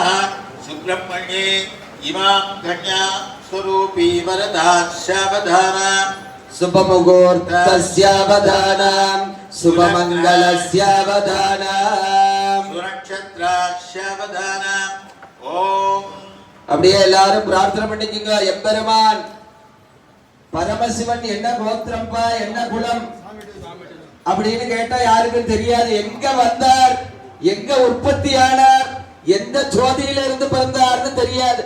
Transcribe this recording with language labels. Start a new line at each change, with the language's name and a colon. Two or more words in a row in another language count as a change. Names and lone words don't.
Sanskrit: सुब्रह्मण्ये इमां कन्या स्वरूपी वरदास्यावधाना शुभमुहूर्तस्यावधाना शुभमङ्गलस्यावधाना सुनक्षत्रास्यावधाना ओम
Tamil: அப்படியே எல்லாரும் பிரார்த்தனை பண்ணிக்கங்க. எம்பெருமான் பரமசிவன் என்ன கோத்திரம்பா என்ன குலம் அப்படின்னு கேட்டா யாருக்கும் தெரியாது. எங்க வந்தார், எங்க உற்பத்தி ஆனார், எந்த ஜோதியில இருந்து பிறந்தார்னு தெரியாது.